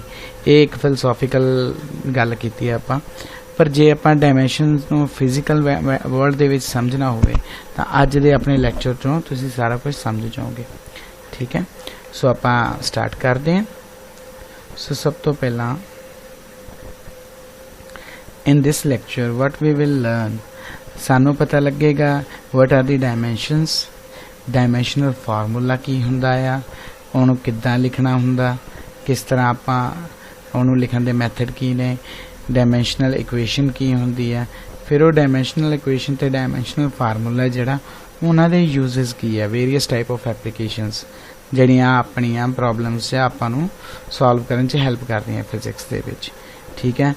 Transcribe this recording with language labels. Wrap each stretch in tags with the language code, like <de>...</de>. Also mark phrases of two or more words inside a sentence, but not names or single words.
<pa>ਇਹ ਇੱਕ ਫਿਲਸੋਫੀਕਲ ਗੱਲ ਕੀਤੀ ਆਪਾਂ। ਪਰ ਜੇ ਆਪਾਂ ਡਾਇਮੈਂਸ਼ਨਸ ਨੂੰ</pa> <en>physical world</en> <pa>ਦੇ ਵਿੱਚ ਸਮਝਣਾ ਹੋਵੇ ਤਾਂ ਅੱਜ ਦੇ ਆਪਣੇ ਲੈਕਚਰ 'ਚੋਂ ਤੁਸੀਂ ਸਾਰਾ ਕੁਝ ਸਮਝ ਜਾਓਗੇ, ਠੀਕ ਹੈ। ਸੋ ਆਪਾਂ ਸਟਾਰਟ ਕਰਦੇ ਹਾਂ। ਸੋ ਸਭ ਤੋਂ ਪਹਿਲਾਂ</pa> <en>in this lecture what we will learn,</en> <pa>ਸਾਨੂੰ ਪਤਾ ਲੱਗੇਗਾ</pa> <en>what are the dimensions, dimensional formula</en> <pa>ਕੀ ਹੁੰਦਾ ਆ, ਉਹਨੂੰ ਕਿੱਦਾਂ ਲਿਖਣਾ ਹੁੰਦਾ, ਕਿਸ ਤਰ੍ਹਾਂ ਆਪਾਂ ਉਹਨੂੰ ਲਿਖਣ ਦੇ ਮੈਥਡ ਕੀ ਨੇ,</pa> <en>dimensional equation</en> <pa>ਕੀ ਹੁੰਦੀ ਹੈ, ਫਿਰ ਉਹ</pa> <en>dimensional equation</en> <pa>ਅਤੇ</pa> <en>dimensional formula</en> <pa>ਜਿਹੜਾ ਉਹਨਾਂ ਦੇ ਯੂਜ਼ਸ ਕੀ ਹੈ,</pa> <en>various type of applications</en> <pa>ਜਿਹੜੀਆਂ ਆਪਣੀਆਂ ਪ੍ਰੋਬਲਮਸ 'ਚ ਆਪਾਂ ਨੂੰ ਸੋਲਵ ਕਰਨ 'ਚ ਹੈਲਪ ਕਰਦੀਆਂ ਫਿਜ਼ਿਕਸ ਦੇ ਵਿੱਚ, ਠੀਕ ਹੈ।</pa>